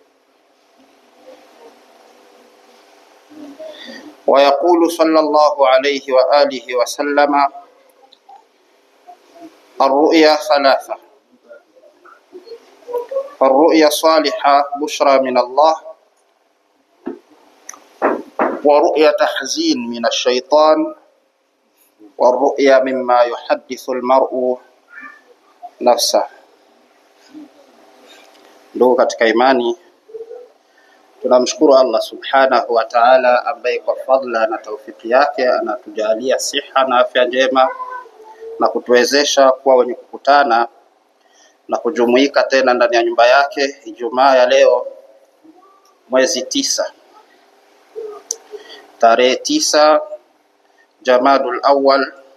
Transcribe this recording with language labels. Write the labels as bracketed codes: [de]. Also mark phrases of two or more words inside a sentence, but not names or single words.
[ar] ويقول صلى الله عليه وآله وسلم الرؤيا ثلاثة: الرؤيا الصالحة بشرى من الله، ورؤيا تحزين من الشيطان، والرؤيا مما يحدث المرء نفسه. [sw] Ndugu katika imani, tunamshukuru Allah [ar] سبحانه وتعالى [sw] ambaye kwa fadla na taufiki yake anatujalia siha na afya njema na kutuwezesha kuwa wenye kukutana na kujumuika tena ndani ya nyumba yake Ijumaa ya leo, mwezi 9, tarehe 9 Jamadul Awwal,